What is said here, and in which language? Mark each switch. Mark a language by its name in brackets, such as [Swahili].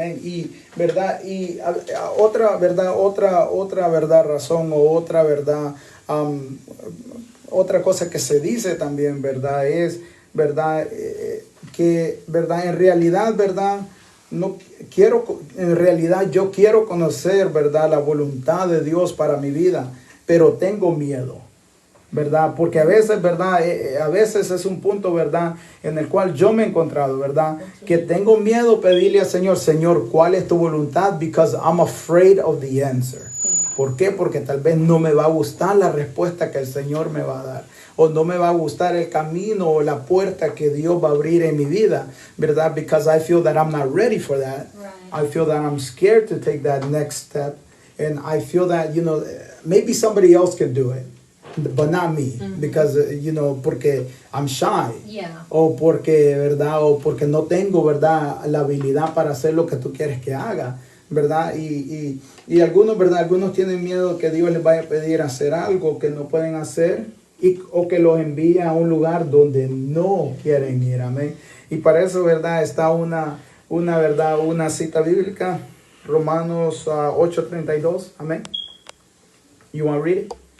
[Spanish] Y verdad, y otra verdad razón, o otra verdad, otra cosa que se dice también, verdad, es verdad, que verdad, en realidad, verdad, yo quiero conocer, verdad, la voluntad de Dios para mi vida, pero tengo miedo, ¿verdad? Porque a veces, ¿verdad? A veces es un punto, ¿verdad? En el cual yo me he encontrado, ¿verdad? Que tengo miedo pedirle al Señor, Señor, ¿cuál es tu voluntad? [English] Because I'm afraid of the answer. [Spanish] ¿Por qué? Porque tal vez no me va a gustar la respuesta que el Señor me va a dar. O no me va a gustar el camino o la puerta que Dios va a abrir en mi vida, ¿verdad? [English] Because I feel that I'm not ready for that. Right. I feel that I'm scared to take that next step. And I feel that, you know, maybe somebody else can do it, but not me, because, you know, [Spanish] porque [English] I'm shy, [Spanish] o porque, ¿verdad? O porque no tengo, ¿verdad? La habilidad para hacer lo que tú quieres que haga, ¿verdad? Y algunos, ¿verdad? Algunos tienen miedo que Dios les vaya a pedir hacer algo que no pueden hacer, o que los envíe a un lugar donde no quieren ir, amén. Y para eso, ¿verdad? Está una ¿verdad? Una cita bíblica, Romanos 8:32, amén. [English] You want to read it?